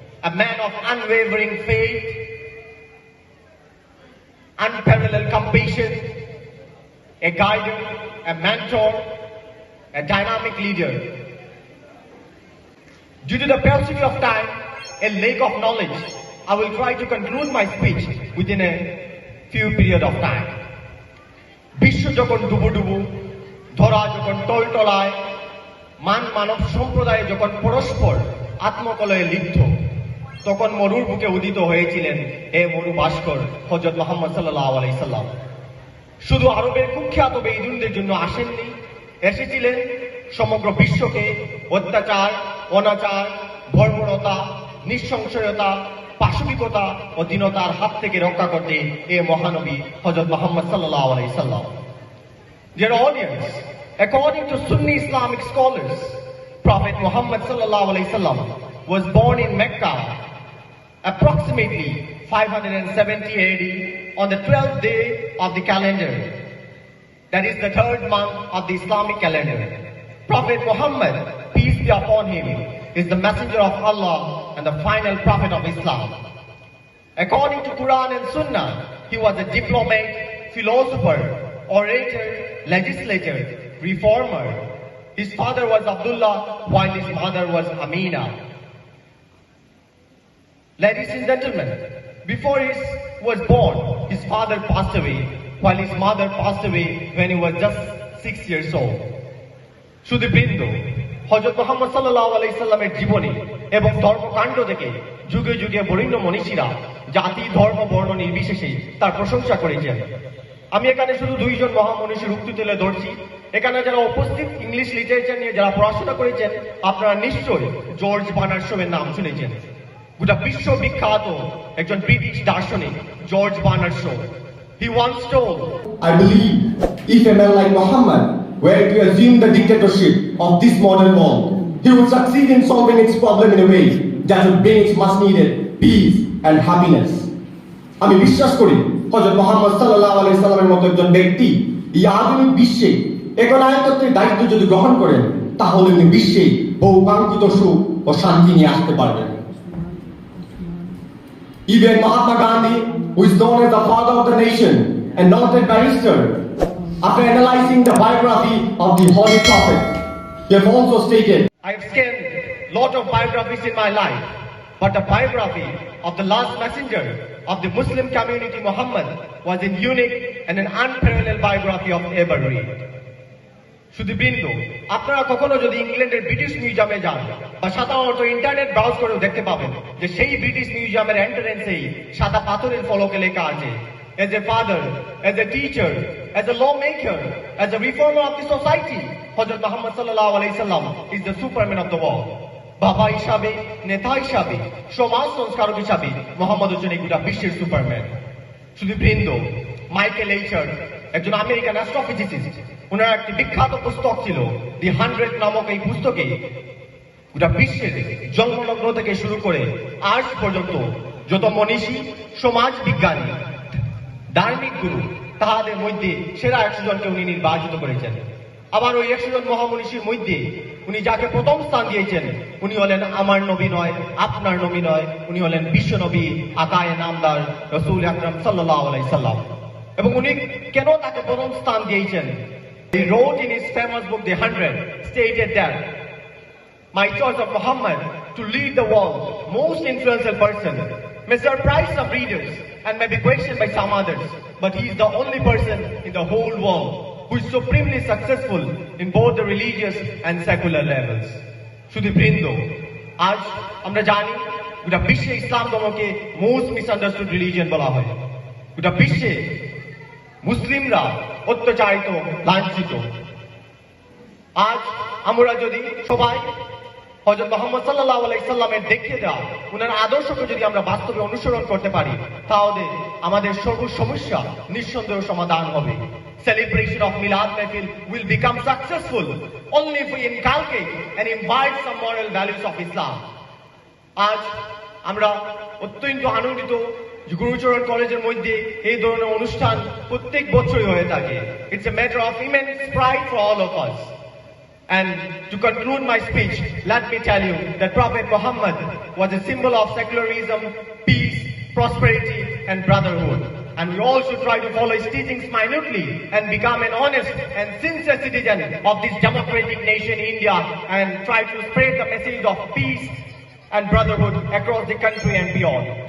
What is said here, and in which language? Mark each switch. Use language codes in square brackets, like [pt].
[en] A man of unwavering faith, unparalleled compassion, a guide, a mentor, a dynamic leader. Due to the paucity of time, a lack of knowledge, I will try to conclude my speech within a few period of time. [bn] বিশ্ব যখন ডুবুডুবু, ধরা যখন টলটলায়, মানব সম্প্রদায় যখন পরস্পর আত্মকলয়ে লিপ্ত, তখন মরুর বুকে উদিত হয়েছিলেন হে মরু ভাস্কর হযরত মুহাম্মদ সাল্লাল্লাহু আলাইহি সাল্লাম। শুধু আরবের কুখ্যাত বেঈমানদের জন্য আসেননি, এসেছিলেন সমগ্র বিশ্বকে অত্যাচার, অনাচার, বর্বরতা, নৃশংসতা, পাশবিকতা ও দীনতার হাত থেকে রক্ষা করতে এ মহানবী হযরত মুহাম্মদ সাল্লাল্লাহু আলাইহি সাল্লাম। [en] Dear audience, according to Sunni Islamic scholars, Prophet Muhammad sallallahu alaihi wasallam was born in Mecca approximately 570 AD on the 12th day of the calendar. That is the third month of the Islamic calendar. Prophet Muhammad, peace be upon him, is the messenger of Allah and the final prophet of Islam. According to Quran and Sunnah, he was a diplomat, philosopher, orator, legislator, reformer. His father was Abdullah, while his mother was Amina. Ladies and gentlemen, before he was born, his father passed away, while his mother passed away when he was just 6 years old. [bn] শুধুবৃন্দ, হযরত মুহাম্মদ সাল্লাল্লাহু আলাইহি সাল্লামের জীবনী এবং ধর্মকাণ্ড থেকে যুগে যুগে বরেণ্য মনীষীরা জাতি, ধর্ম, বর্ণ নির্বিশেষে তার প্রশংসা করেছেন। আমি এখানে শুধু দুইজন মহামনীষীর উক্তি তুলে ধরছি। এখানে যারা উপস্থিত ইংলিশ লিটারেচার নিয়ে যারা পড়াশোনা করেছেন, আপনারা নিশ্চয়ই জর্জ বার্নার্ড শোয়ের নাম শুনেছেন। গোটা বিশ্ব বিখ্যাত একজন ব্রিটিশ দার্শনিক George Bernard show. [en] He once told, I believe if a man like Muhammad were to assume the dictatorship of this modern world, he would succeed in solving its problem in a way that would bring its much needed peace and happiness. [bn] আমি বিশ্বাস করি হযরত মুহাম্মদ সাল্লাল্লাহু আলাইহি সাল্লামের মতো একজন ব্যক্তি এই আধুনিক বিশ্বে একনায়কত্বের দায়িত্ব যদি গ্রহণ করেন, তাহলে উনি বিশ্বে বহুকাঙ্ক্ষিত সুখ ও শান্তি নিয়ে আসতে পারবেন। [en] Even Mahatma Gandhi, who is known as the father of the nation and noted barrister, after analyzing the biography of the Holy Prophet, he have also stated, I have scanned a lot of biographies in my life, but the biography of the last messenger of the Muslim community, Muhammad, was a unique and an unparalleled biography of ever read. [bn] শুধুবৃন্দ, আপনারা কখনো যদি ইংল্যান্ডের British মিউজিয়ামে যান বা সাধারণত internet browse করে দেখতে পাবেন যে সেই ব্রিটিশ মিউজিয়ামের এন্ট্রান্সেই সাদা পাথরের ফলকে লেখা আছে, [en] as a father, as a teacher, as a lawmaker, as a reformer of the society, [bn] হযরত মুহাম্মদ সাল্লাল্লাহু আলাইহি সাল্লাম [en] is the superman of the world. [bn] বাবা হিসাবে, নেতা হিসাবে, সমাজ সংস্কারক হিসাবে মোহাম্মদ হচ্ছেন এই গোটা বিশ্বের সুপারম্যান। শুধুবৃন্দ, মাইকেল এইচার একজন আমেরিকান অ্যাস্ট্রোফিজিসিস্ট, ওনার একটি বিখ্যাত পুস্তক ছিল দি 100 নামক। এই পুস্তকে গোটা বিশ্বের জন্মলগ্ন থেকে শুরু করে আজ পর্যন্ত যত মনীষী, সমাজ বিজ্ঞানী, ধার্মিক গুরু, তাহাদের মধ্যে সেরা 100 জনকে উনি নির্বাচিত করেছেন। আবার ওই 100 জন মহামনীষীর মধ্যে উনি যাকে প্রথম স্থান দিয়েছেন, উনি হলেন আমার নবী নয়, আপনার নবী নয়, উনি হলেন বিশ্ব নবী আকায়ে নামদার রাসূল আকরাম সাল্লাল্লাহু আলাইহি সাল্লাম। এবং উনি কেন তাকে প্রথম স্থান দিয়েছেন? [en] He wrote in his famous book, The 100, stated that, my choice of Muhammad to lead the world, most influential person, may surprise some readers and may be questioned by some others, but he is the only person in the whole world who is supremely successful in both the religious and secular levels. [bn] শুধুবৃন্দ, আজ আমরা জানি গোটা বিশ্বে ইসলাম ধর্মকে [en] most misunderstood religion [bn] বলা হয়। গোটা বিশ্বে মুসলিমরা অত্যাচারিত, লাঞ্ছিত। আজ আমরা যদি সবাই হযরত মুহাম্মদ সাল্লাল্লাহু আলাইহি সাল্লামের দেখিয়ে দেওয়া উনার আদর্শকে যদি আমরা বাস্তবে অনুসরণ করতে পারি তাহলে আমাদের সর্ব সমস্যা নিঃসন্দেহে সমাধান হবে। [en] Celebration of Milad Mehfil will become successful only if we inculcate and imbibe some moral values of Islam. [bn] আজ আমরা অত্যন্ত আনন্দিত যে গুরুচরণ কলেজের মধ্যে এই ধরনের অনুষ্ঠান প্রত্যেক বছরই হয়ে থাকে। [en] It's a matter of immense pride for all of us. And to conclude my speech, let me tell you that Prophet Muhammad was a symbol of secularism, peace, prosperity, and brotherhood. And we all should try to follow his teachings minutely and become an honest and sincere citizen of this democratic nation, India, and try to spread the message of peace and brotherhood across the country and beyond.